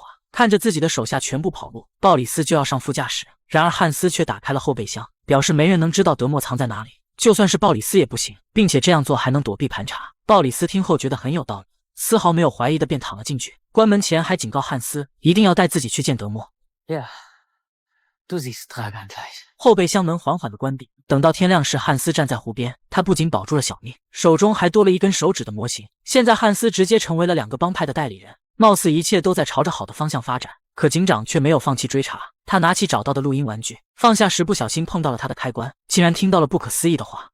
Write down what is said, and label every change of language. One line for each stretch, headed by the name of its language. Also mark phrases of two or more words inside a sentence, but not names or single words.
Chinese: 看着自己的手下全部跑路，鲍里斯就要上副驾驶，然而汉斯却打开了后备箱，表示没人能知道德莫藏在哪里，就算是鲍里斯也不行，并且这样做还能躲避盘查。鲍里斯听后觉得很有道理，丝毫没有怀疑的便躺了进去。关门前还警告汉斯一定要带自己去见德莫。
German: Ja, du siehst Dragan gleich.
Chinese: 后备箱门缓缓的关闭， 等到天亮时，汉斯站在湖边，他不仅保住了小命，手中还多了一根手指的模型。现在汉斯直接成为了2个帮派的代理人，貌似一切都在朝着好的方向发展。可警长却没有放弃追查，他拿起找到的录音玩具，放下时不小心碰到了它的开关，竟然听到了不可思议的话。